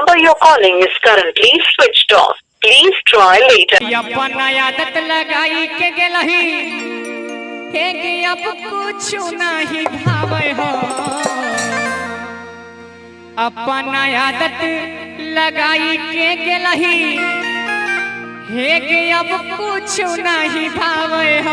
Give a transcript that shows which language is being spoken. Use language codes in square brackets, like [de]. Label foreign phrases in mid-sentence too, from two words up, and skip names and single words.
[en] you're calling is currently switched off. Please try later. [anp] अपन आदत लगाई के गेलही हे गे अब कुछ नहीं भावे हो। अपन आदत लगाई के गेलही हे गे अब कुछ नहीं भावे हो।